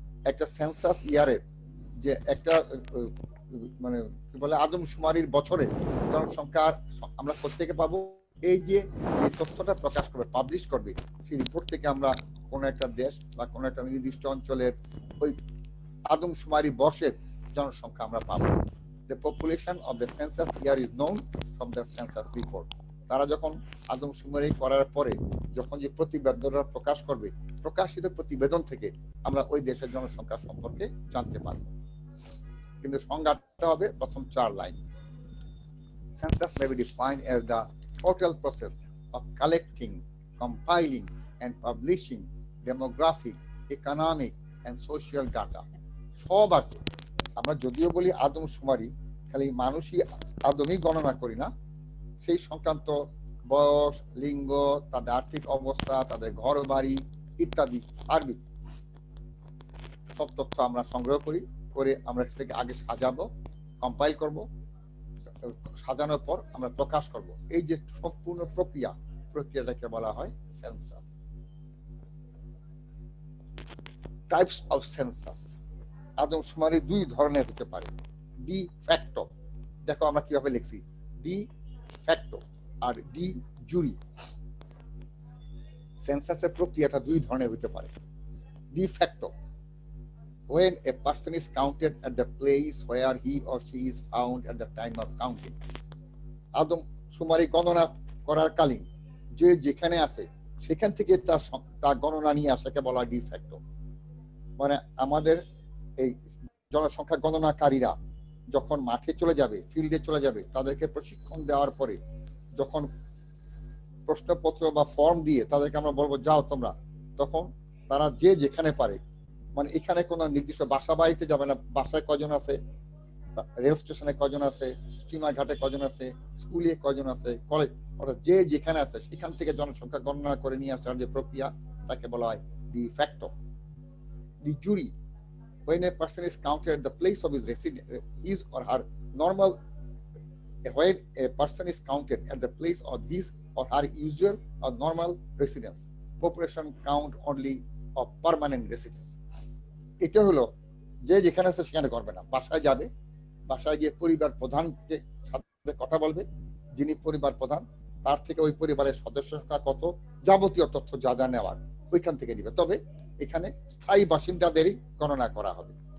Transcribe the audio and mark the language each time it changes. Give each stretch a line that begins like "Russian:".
Bangla: একটা সেন্সাস ইয়ারের যে একটা মানে কি বলে আদমশুমারির বছরে জনসংখ্যার আমরা কোত্থেকে পাবো? এই যে তথ্যটা প্রকাশ করবে, পাবলিশ করবে, সেই রিপোর্ট থেকে আমরা কোন একটা দেশ বা কোন একটা নির্দিষ্ট অঞ্চলের ওই আদমশুমারি বর্ষের জনসংখ্যা আমরা পাবো।
English: The population of the census year is known from the census report.
Bangla: তারা যখন আদমশুমারি করার পরে যখন যে প্রতিবেদনটা প্রকাশ করবে, প্রকাশিত প্রতিবেদন থেকে আমরা ওই দেশের জনসংখ্যা সম্পর্কে জানতে পারবো। কিন্তু সংজ্ঞাটা হবে প্রথম 4 line.
English: Census may be defined as the total process of collecting, compiling, and publishing demographic, economic, and social data.
Bangla: সব আছে। আমরা যদিও বলি আদমশুমারি, খালি মানুষই আদমই গণনা করি না, সেই সংক্রান্ত বয়স, লিঙ্গ, তাদের আর্থিক অবস্থা, তাদের ঘর বাড়ি ইত্যাদি সার্বিক সব তথ্য আমরা সংগ্রহ করি, করে আমরা সেটাকে আগে সাজাবো, কম্পাইল করব, সাজানোর পর আমরা প্রকাশ করব। এই যে সম্পূর্ণ প্রক্রিয়াটাকে বলা হয় সেন্সাস। Types of census. আদমশুমারি 2 ধরনের হতে পারে। ডি ফ্যাক্টো, দেখো আমরা কিভাবে লিখছি, ডি ফ্যাক্টো আর ডি জুরি। সেন্সাসের প্রক্রিয়াটা 2 ধরনের হতে পারে। De facto
English: when a person is counted at the place where he or she is found at the time of counting.
Bangla: আদম শুমারি গণনা করার কালীন যে যেখানে আছে সেখান থেকে তার গণনা নিয়ে আসাকে বলা হয় ডিফ্যাক্টো। মানে আমাদের এই জনসংখ্যা গণনাকারীরা যখন মাঠে চলে যাবে, ফিল্ডে চলে যাবে, তাদেরকে প্রশিক্ষণ দেওয়ার পরে যখন প্রশ্নপত্র বা ফর্ম দিয়ে তাদেরকে আমরা বলবো যাও তোমরা, তখন তারা যে যেখানে পারে, মানে এখানে কোনো নির্দিষ্ট বাসা বাড়িতে যাবে না, বাসায় কজন আছে, রেল স্টেশনে কজন আছে, স্টিমার ঘাটে কজন আছে, স্কুলে কজন আছে, কলেজ, অর্থাৎ যে যেখানে আছে সেখান থেকে জনসংখ্যা গণনা করে নিয়ে আসার যে প্রক্রিয়া তাকে বলা হয় de facto.
English: De jure, when a person is counted at the place of his residence, his or her normal, when a person is counted at the place of his or her usual or normal residence, population count only of permanent residence.
Bangla: এটা হলো যে যেখানে আছে সেখানে করবে না, বাসায় যাবে, বাসায় গিয়ে পরিবার প্রধানকে সাথে কথা বলবে, যিনি পরিবার প্রধান তার থেকে ওই পরিবারের সদস্য সংখ্যা কত, যাবতীয় তথ্য যা যা নেওয়ার ওইখান থেকে নিবে। তবে এখানে স্থায়ী বাসিন্দাদেরই গণনা করা হবে।